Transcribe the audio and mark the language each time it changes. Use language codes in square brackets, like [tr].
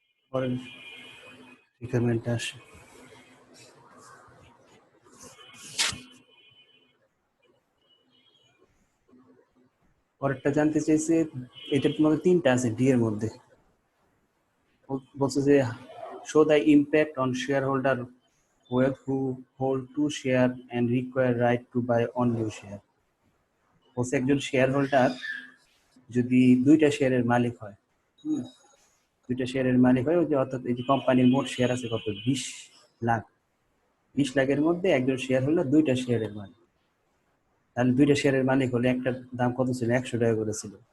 [bn] পরের রিকোয়ারমেন্টে আসে। পরেরটা জানতে চাইছে, এটা তোমাদের 3টা আছে ডি এর মধ্যে। বলছে যে [en] Show the impact on shareholder who hold 2 share and require right to buy on new share। [bn] বলছে একজন শেয়ার হোল্ডার যদি 2টা শেয়ারের মালিক হয়, 2টা শেয়ারের মালিক হয়, ওই যে অর্থাৎ এই যে কোম্পানির মোট শেয়ার আছে কত? 20 লাখ। 20 লাখের মধ্যে একজন শেয়ার হোল্ডার 2টা শেয়ারের মালিক। তাহলে 2টা শেয়ারের মালিক হলে একটা দাম কত ছিল? 100 টাকা করে ছিল।